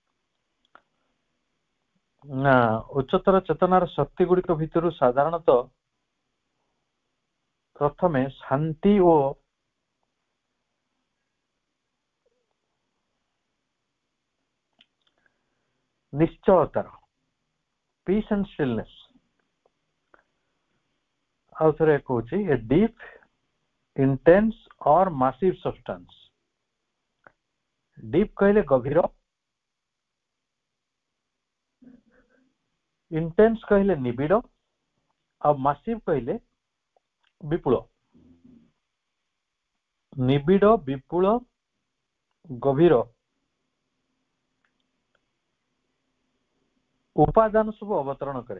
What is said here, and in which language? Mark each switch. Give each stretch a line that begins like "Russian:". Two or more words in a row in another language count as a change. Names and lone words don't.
Odia: ନା ଉଚ୍ଚତର ଚେତନାର ଶକ୍ତି ଗୁଡ଼ିକ ଭିତରୁ ସାଧାରଣତଃ ପ୍ରଥମେ ଶାନ୍ତି ଓ ନିଶ୍ଚଳତାର
English: peace and stillness,
Odia: ଆଉ ଥରେ କହୁଛି
English: a deep, intense or massive substance.
Odia: deep କହିଲେ ଗଭୀର, intense କହିଲେ ନିବିଡ଼, ଆଉ massive କହିଲେ ବିପୁଳ। ନିବିଡ଼, ବିପୁଳ, ଗଭୀର ଉପାଦାନ ସବୁ ଅବତରଣ କରେ।